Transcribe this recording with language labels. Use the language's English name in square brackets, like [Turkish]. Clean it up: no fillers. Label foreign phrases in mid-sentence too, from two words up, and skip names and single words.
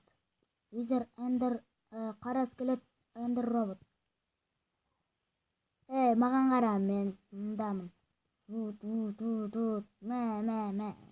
[English] Wizard and the [Kazakh] қара скелет [English] and the Robot. [Kazakh] Маған қара, мен мұндамын. Тут. Мә.